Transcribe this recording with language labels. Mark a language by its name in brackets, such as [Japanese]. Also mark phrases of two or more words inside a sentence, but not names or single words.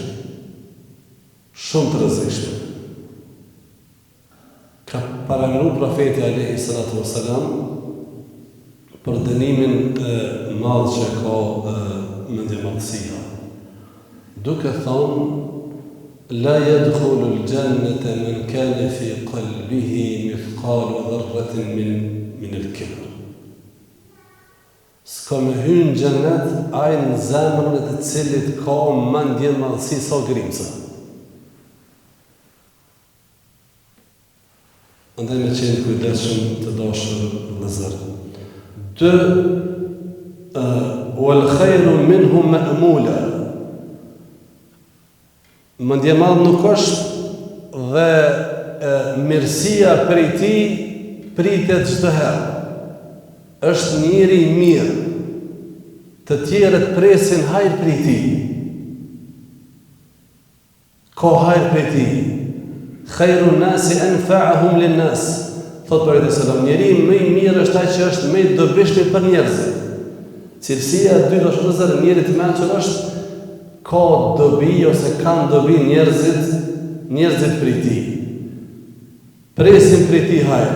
[Albanian] Shumë të rrezikshme. Ka paramendu profeti [Arabic] عليه الصلاة والسلام [Albanian] për dënimin e madh që ka mendjemadhësia. Duke thonë, [Arabic] لا يدخل الجنة من كان في قلبه مثقال ذرة من الكبر. [Albanian] S'ka me hynë gjennet ajë në zemrën e të cilit ka mendje madhësi sa grimca. Andaj me qenë kujdesshëm të dashur vëllezër. 2. [Arabic] والخير منه مأمول. [Albanian] Mendje madh nuk është dhe mirësia prej tij pritet çdo herë. Është njëri i mirë, të tjerët presin hajër prej tij. Ka hajër prej tij. [Arabic] خير الناس أنفعهم للناس. [Albanian] Thot profeti [Arabic] صلى الله عليه وسلم, [Albanian] njeriu më i mirë është ai që është më i dobishëm për njerëzit. Cilësia e dytë është se njeriu i mençur është ka dobi ose kanë dobi njerëzit prej tij. Presin prej tij hajër.